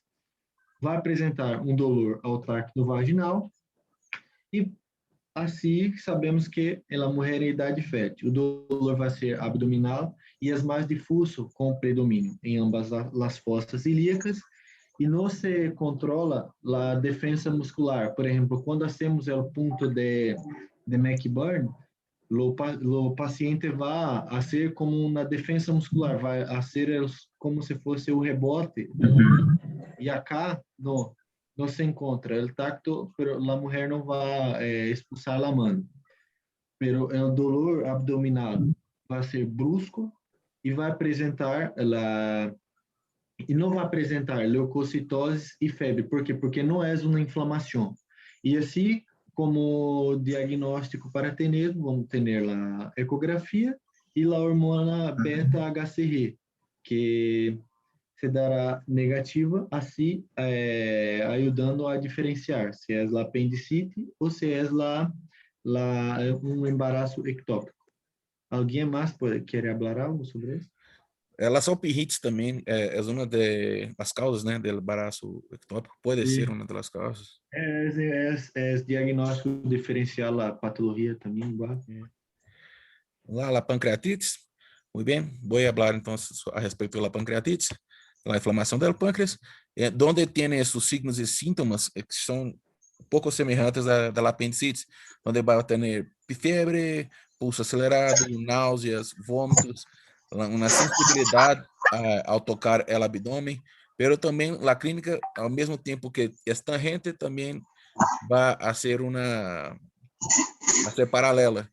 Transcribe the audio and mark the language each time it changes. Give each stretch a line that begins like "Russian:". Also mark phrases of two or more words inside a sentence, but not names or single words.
Portuguese: Vai apresentar um dolor ao tracto vaginal e assim sabemos que na mulher em idade fértil o dolor vai ser abdominal e é mais difuso com predomínio em ambas as fossas ilíacas e não se controla a defesa muscular. Por exemplo, quando hacemos o ponto de McBurn, o paciente vai a ser como uma defesa muscular, vai a ser como se fosse o rebote. E acá não se encontra o tacto, pero a mulher não vai expulsar a mão. Pero o dolor abdominal vai ser brusco e vai apresentar não vai apresentar leucocitose e febre. Por quê? Porque não é uma inflamação. E assim, como diagnóstico para tener,
Spanish: vamos tener la ecografía y la hormona beta-HCG, que se dará negativa,
Portuguese: assim, ajudando a diferenciar se é a apendicite ou se é um embaraço ectópico. Alguém mais quer falar algo sobre isso?
Spanish: La salpingitis también es una de las causas, ¿no?, del embarazo ectópico. Puede ser una de las causas.
Portuguese: É diagnóstico diferencial, a patologia também igual.
Spanish: La pancreatitis. Muy bien, voy a hablar entonces a respecto de la pancreatitis, la inflamación del páncreas, donde tiene sus signos y síntomas que son un poco semejantes a la apendicitis, donde va a tener fiebre, pulso acelerado, náuseas, vómitos, una sensibilidad al tocar el abdomen, pero también la clínica, al mismo tiempo que es tangente, también va a ser paralela.